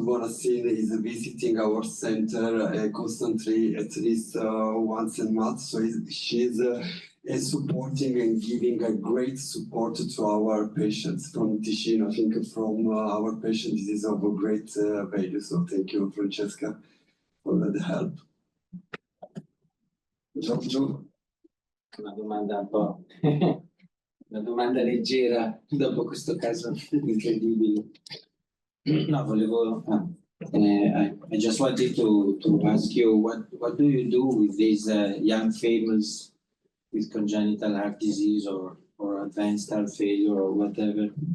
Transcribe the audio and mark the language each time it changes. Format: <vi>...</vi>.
<en>Bonassini is visiting our center constantly, at least once a month. So she's supporting and giving a great support to our patients from Ticino. I think from our patients this is of a great value. So thank you, Francesca, for the help. Giorgio?</en> <it>Una domanda un po', una domanda leggera dopo questo caso incredibile. No, volevo,</it> <en>I just wanted to ask you, what do you do with these young females with congenital heart disease or advanced heart failure or whatever,</en>